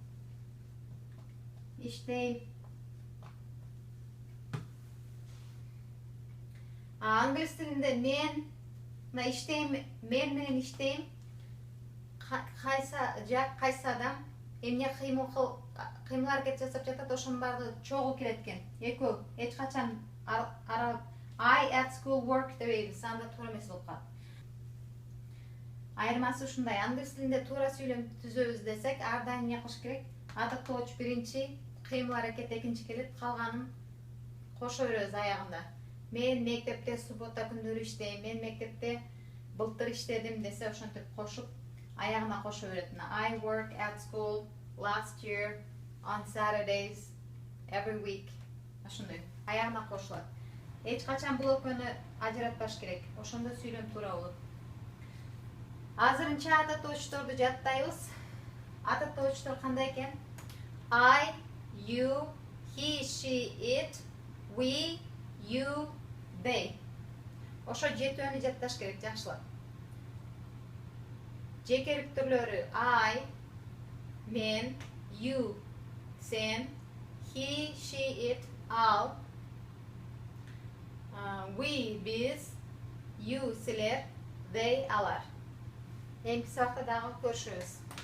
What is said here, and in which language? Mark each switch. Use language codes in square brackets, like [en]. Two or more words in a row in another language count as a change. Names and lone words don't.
[ky] Англис тилинде мен мен менен иштейм. Кайсы адам эмне кыймыл аракет жасап жатат, ошонун баардыгы чогуу келет экен. Экөө эч качан [en] I at school work [ky] дебейбиз, анда туура эмес болуп калат. Айырмасы ушундай. Англис тилинде туура сүйлөм түзөбүз десек, ар дайым эмне кылыш керек? Ата тооч биринчи, кыймыл аракет экинчи келет, калганын кошо беребиз аягында. Мен мектепте суббота күндөрү иштейм, мен мектепте былтыр иштедим десе, ошентип кошуп аягына кошо берет. [en] I work at school last year on Saturdays every week. [ky] Ошондой аягына кошулат. Эч качан бул экөөнү ажыратпаш керек. Ошондо сүйлөм туура болот. Азырынча ата тоочторду жаттайбыз. Ата тоочтор кандай экен? [en] I, you, he, she, it, we, you, they. Ошо жетөөнү жатташ керек жакшылап. [ky] Жекеликтүүлөрү I, мен, [en] you, сен, he, she, it, ал, we, биз, you, силер, they, [ky] алар. Эмки сабакта дагы көрүшөбүз.